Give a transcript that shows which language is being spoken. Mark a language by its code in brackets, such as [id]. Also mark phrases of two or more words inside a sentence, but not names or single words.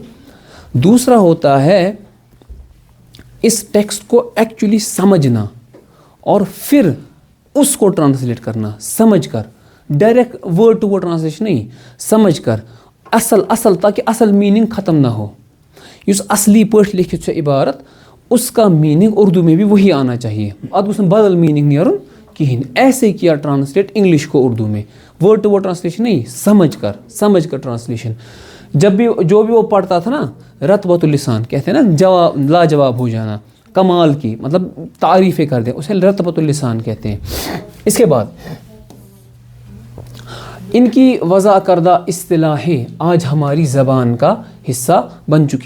[ur] دوسرا ہوتا ہے اس ٹیکسٹ کو ایکچولی سمجھنا اور پھر اس کو ٹرانسلیٹ کرنا سمجھ کر، [en] direct word to word translation [ur] نہیں، سمجھ کر اصل تاکہ اصل میننگ ختم نہ ہو. [ks] اس اصلی پٲٹھۍ لیکھِتھ چھِ عبارت [ur] اس کا میننگ اردو میں بھی وہی آنا چاہیے. [ks] اتھ گوٚژھ نہٕ بدل میننگ نیرُن کہین. [ur] ایسے کیا ٹرانسلیٹ انگلش کو اردو میں، [en] word to word translation [ur] نہیں، سمجھ کر ٹرانسلیشن. جب بھی جو بھی وہ پڑھتا تھا نا [ar] رطبۃ اللسان [ur] کہتے ہیں نا، جواب لاجواب ہو جانا، کمال کی مطلب تعریفیں کر دیں، اسے [ar] رطبۃ اللسان [ur] کہتے ہیں. اس کے بعد ان کی وضع کردہ اصطلاحیں آج ہماری زبان کا حصہ بن چکی.